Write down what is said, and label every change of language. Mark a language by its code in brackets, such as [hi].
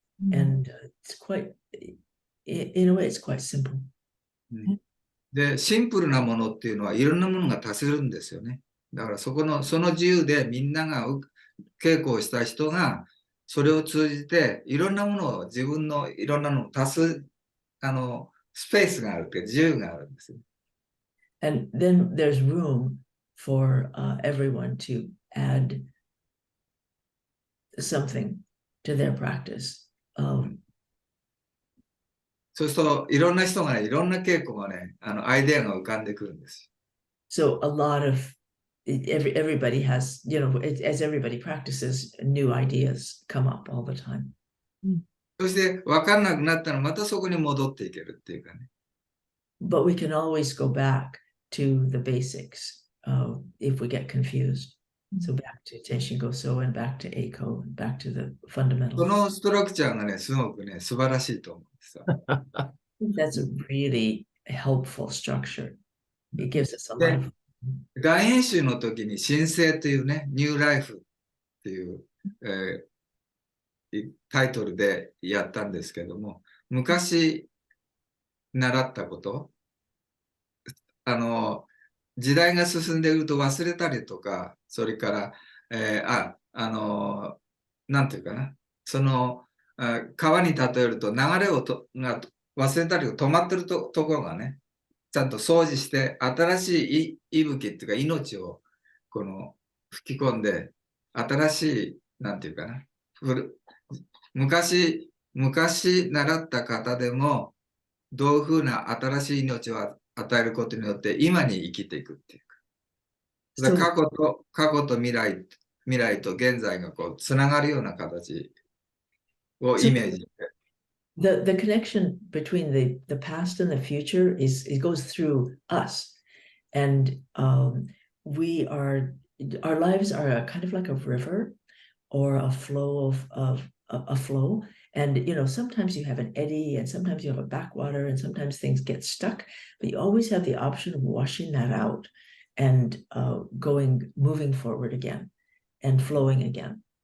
[en] And it's quite, in a way, it's quite simple. [ja] で、シンプルなものっていうのはいろんなものが足せるんですよね。だからその自由でみんなが稽古をした人がそれを通じていろんなものを自分のいろんなのを足すスペースがあるっていう自由があるんですよ。 [en] And then there's room for everyone to add something to their practice. [ja] そうするといろんな人がね、いろんな稽古がね、アイデアが浮かんでくるんです。 [en] So a lot of everybody has, you know, as everybody practices, new ideas come up all the time. [ja] そして分かんなくなったらまたそこに戻っていけるっていうかね。 [en] But we can always go back to the basics if we get confused. So back to Tenshin Goso and back to Eiko and back to the [ja] そ [en] fundamentals. [ja] のストラクチャーがね、すごくね、素晴らしいと思うんですよ。 [en] That's a really helpful structure. It gives us a life. [ja] 大演習の時に新生というね、ニューライフっていう、タイトルでやったんですけども、昔習ったこと、時代が進んでいると忘れたりとか、それから、なんていうかな、川に例えると流れをが忘れたり止まってるところがね、ちゃんと掃除して、新しい息吹っていうか命を吹き込んで、新しい、なんていうかな、昔習った方でも、どういうふうな新しい命を与えることによって今に生きていくっていうか。過去と未来と現在がこうつながるような形をイメージして。 [en] The connection between the past and the future it goes through us. And our lives are a kind of like a river or a flow of a flow. And, you know, sometimes you have an eddy and sometimes you have a backwater and sometimes things get stuck, but you always have the option of washing that out and moving forward again and flowing again.